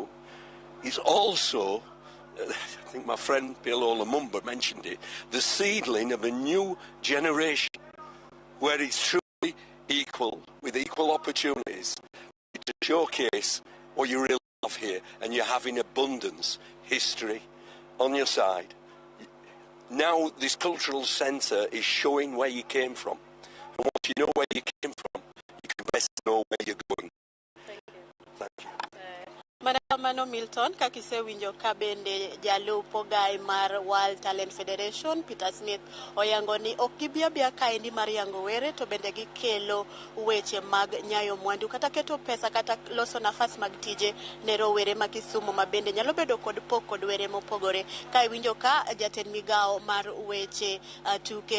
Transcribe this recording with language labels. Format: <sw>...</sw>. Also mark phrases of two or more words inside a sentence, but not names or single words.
<en>It's also, I think my friend Pilo Lumumba mentioned it, the seedling of a new generation where it's truly equal, with equal opportunities, to showcase what you really have here, and you have in abundance history on your side. Now this cultural centre is showing where you came from. And once you know where you came from, you can best know where you're going. Thank you.</en> <luo>Mano Milton kakise winjo kabende jalupo gai mar World Talent Federation Peter Smith oyango ni okibia bia kaendi mar yango were to bende gikelo weche mag nyayo mwandu kata keto pesa kata loso nafas mag tije ne rowere ma Kisumu mabende nyalo bedo kod pok kod were mopogore kai winjo ka jatend migawo mar weche tuke</luo>